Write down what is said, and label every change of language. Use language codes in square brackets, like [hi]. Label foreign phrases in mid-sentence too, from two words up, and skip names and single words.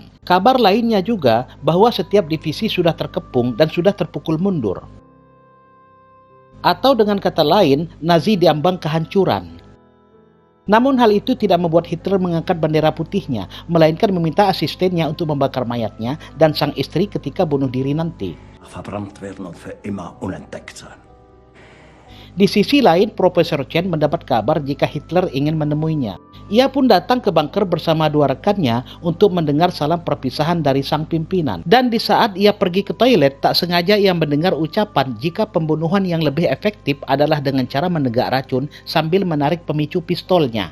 [id] Kabar lainnya juga bahwa setiap divisi sudah terkepung dan sudah terpukul mundur. Atau dengan kata lain, Nazi diambang kehancuran. Namun hal itu tidak membuat Hitler mengangkat bendera putihnya, melainkan meminta asistennya untuk membakar mayatnya dan sang istri ketika bunuh diri nanti. [de] Verbrannt werden und für immer unentdeckt sein. [id] Di sisi lain, Profesor Chen mendapat kabar jika Hitler ingin menemuinya. Ia pun datang ke bunker bersama dua rekannya untuk mendengar salam perpisahan dari sang pimpinan. Dan di saat ia pergi ke toilet, tak sengaja ia mendengar ucapan jika pembunuhan yang lebih efektif adalah dengan cara menegak racun sambil menarik pemicu pistolnya.